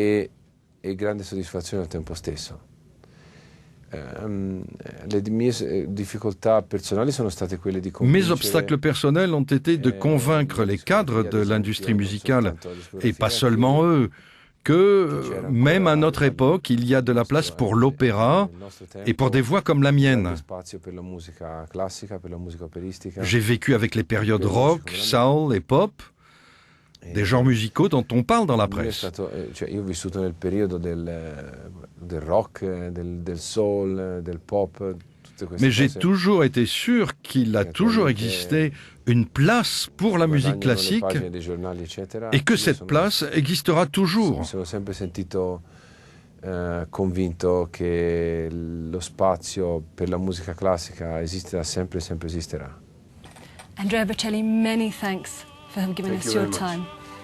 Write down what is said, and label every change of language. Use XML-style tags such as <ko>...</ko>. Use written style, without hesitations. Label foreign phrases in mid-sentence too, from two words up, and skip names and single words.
<fr>Mes obstacles personnels ont été de convaincre les cadres de l'industrie musicale, et pas seulement eux, que même à notre époque, il y a de la place pour l'opéra et pour des voix comme la mienne. J'ai vécu avec les périodes rock, soul et pop, des genres musicaux dont on parle dans la presse.</fr> <it>Io ho vissuto nel periodo del rock, del soul, del pop.</it> <fr>Mais j'ai toujours été sûr qu'il a toujours existé une place pour la musique classique et que cette place existera toujours.</fr> <it>Je me sono sempre sentito convinto che lo spazio per la musica classica esiste sempre, sempre esisterà.</it> <en>Andrea Bocelli, many thanks for giving us your time.</en>